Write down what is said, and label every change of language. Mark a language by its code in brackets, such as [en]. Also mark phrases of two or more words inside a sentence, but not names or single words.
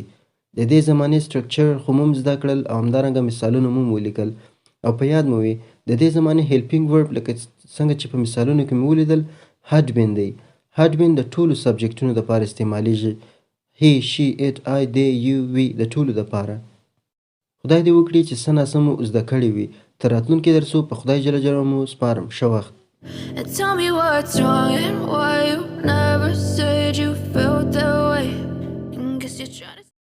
[ps] د دې زمانې structure خو موږ زده کړل او همدارنګه مثالونه مو ولیکل. او په یاد مو وي د دې زمانې [en] helping verb [ps] لکه څنګه چې په مثالونو کې مو ولیدل [en] had been [ps] دی. [en] had been [ps] د ټولو سبجیکټونو لپاره استعمالیږي: [en] he, she, it, I, they, you, we [ps] د ټولو لپاره. خدای دې وکړي چې څه ناسم مو زده کړي وي. تر راتلونکي درسو په خدای جل جلاله مو سپارم. ښه وخت. [en] Tell me what's wrong and why you never said you felt that way. Guess you're trying